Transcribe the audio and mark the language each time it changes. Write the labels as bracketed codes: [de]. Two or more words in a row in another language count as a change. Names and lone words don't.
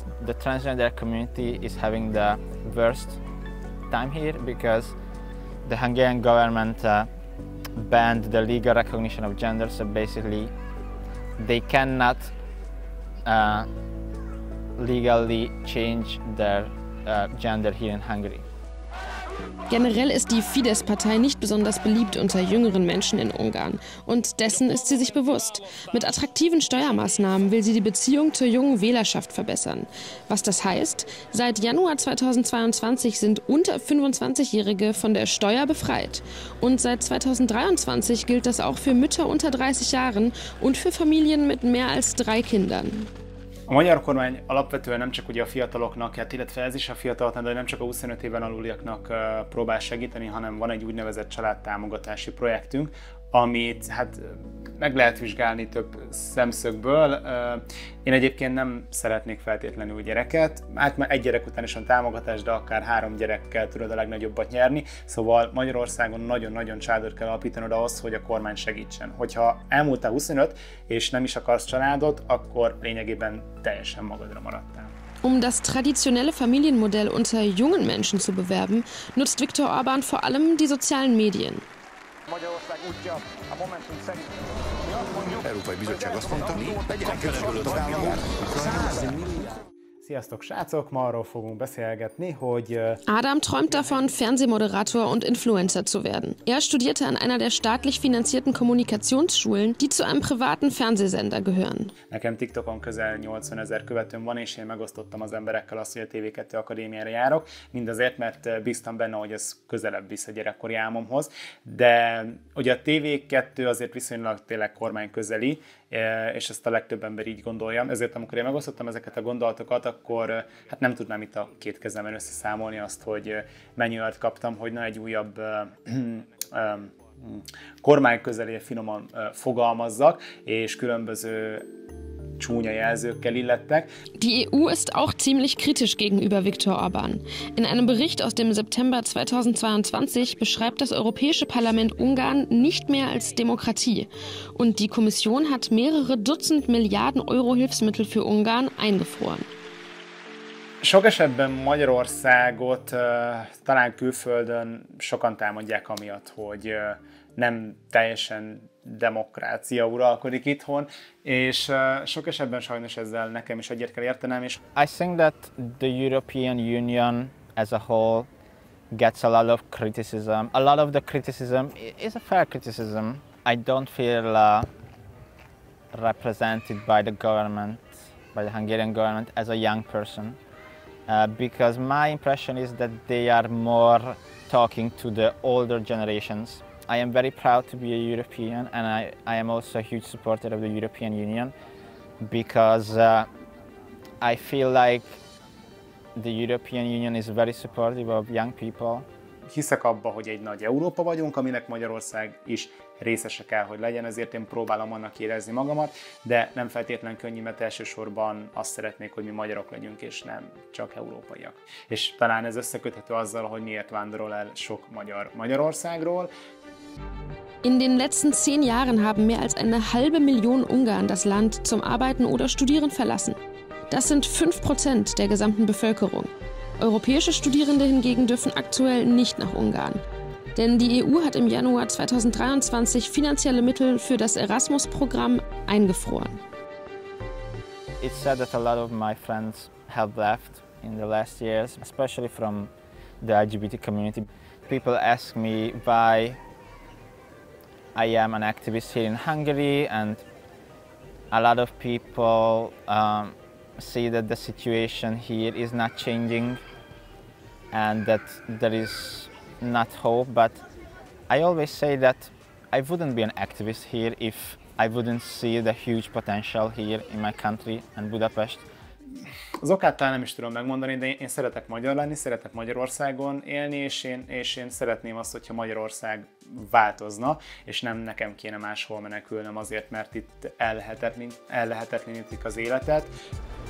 [en] The transgender community is having the worst time here because the Hungarian government banned the legal recognition of gender, so basically they cannot legally change their gender here in Hungary. [de] Generell ist die Fidesz-Partei nicht besonders beliebt unter jüngeren Menschen in Ungarn. Und dessen ist sie sich bewusst. Mit attraktiven Steuermaßnahmen will sie die Beziehung zur jungen Wählerschaft verbessern. Was das heißt? Seit Januar 2022 sind unter 25-Jährige von der Steuer befreit. Und seit 2023 gilt das auch für Mütter unter 30 Jahren und für Familien mit mehr als 3 Kindern. [hu] A magyar kormány alapvetően nem csak ugye a fiataloknak, illetve ez is a fiataloknak, de nem csak a 25 éven aluliaknak próbál segíteni, hanem van egy úgynevezett családtámogatási projektünk, amit hát meg lehet vizsgálni több szemszögből. Én egyébként nem szeretnék feltétlenül gyereket, hát már egy gyerek után is van támogatás, de akár 3 gyerekkel tudod a legnagyobbat nyerni, szóval Magyarországon nagyon-nagyon családot kell alapítanod ahhoz, hogy a kormány segítsen. Hogyha elmúltál 25 és nem is akarsz családot, akkor lényegében teljesen magadra maradtál. [de] Um das traditionelle Familienmodell unter jungen Menschen zu bewerben, nutzt Viktor Orbán vor allem die sozialen Medien. [hu] Európai Bizottság azt mondta, legyenek közösségű tagállamok. Sziasztok srácok, ma arról fogunk beszélgetni, hogy... [de] Adam träumt davon, Fernsehmoderator und Influencer zu werden. Er studierte an einer der staatlich finanzierten Kommunikationsschulen, die zu einem privaten Fernsehsender gehören. [hu] Nekem TikTokon közel 80 000 követőm van, és én megosztottam az emberekkel azt, hogy a TV2 akadémiára járok, mindazért, mert bíztam benne, hogy ez közelebb visz a gyerekkori álmomhoz. De ugye a TV2 azért viszonylag tényleg kormányközeli, és ezt a legtöbb ember így gondolja. Ezért amikor én megosztottam ezeket a gondolatokat, akkor hát nem tudnám itt a 2 kezemben összeszámolni azt, hogy mennyi olyat kaptam, hogy na egy újabb kormányközeli finoman fogalmazzak, és különböző csúnya jelzőkkel illettek. [de] Die EU ist auch ziemlich kritisch gegenüber Viktor Orbán. In einem Bericht aus dem September 2022 beschreibt das Europäische Parlament Ungarn nicht mehr als Demokratie. Und die Kommission hat mehrere Dutzend Milliarden Euro Hilfsmittel für Ungarn eingefroren. [hu] Sok esetben Magyarországot talán külföldön sokan támadják amiatt, hogy nem teljesen demokrácia uralkodik itthon, és sok esetben sajnos ezzel nekem is egyet kell értenem. És [en] I think that the European Union as a whole gets a lot of criticism. A lot of the criticism is a fair criticism. I don't feel represented by the government, by the Hungarian government as a young person. Because my impression is that they are more talking to the older generations. I am very proud to be a European, and I am also a huge supporter of the European Union because I feel like the European Union is very supportive of young people. [hu] Hiszek abba, hogy egy nagy Európa vagyunk, aminek Magyarország is részese kell, hogy legyen, ezért én próbálom annak érezni magamat, de nem feltétlen könnyű, mert elsősorban azt szeretnék, hogy mi magyarok legyünk, és nem csak európaiak. És talán ez összeköthető azzal, hogy miért vándorol el sok magyar Magyarországról. [de] In den letzten 10 Jahren haben mehr als 1,5 Million Ungarn das Land zum Arbeiten oder Studieren verlassen. Das sind 5% der gesamten Bevölkerung. Europäische Studierende hingegen dürfen aktuell nicht nach Ungarn. Denn die EU hat im Januar 2023 finanzielle Mittel für das Erasmus-Programm eingefroren. [en] It's sad that a lot of my friends have left in the last years, especially from the LGBT community. People ask me why I am an activist here in Hungary, and a lot of people see that the situation here is not changing and that there is not hope, but I always say that I wouldn't be an activist here if I wouldn't see the huge potential here in my country and Budapest. [hu] Az okát talán nem is tudom megmondani, de én szeretek magyar lenni, szeretek Magyarországon élni, és én szeretném azt, hogyha Magyarország változna, és nem nekem kéne máshol menekülnöm azért, mert itt ellehetetlenítik az életet.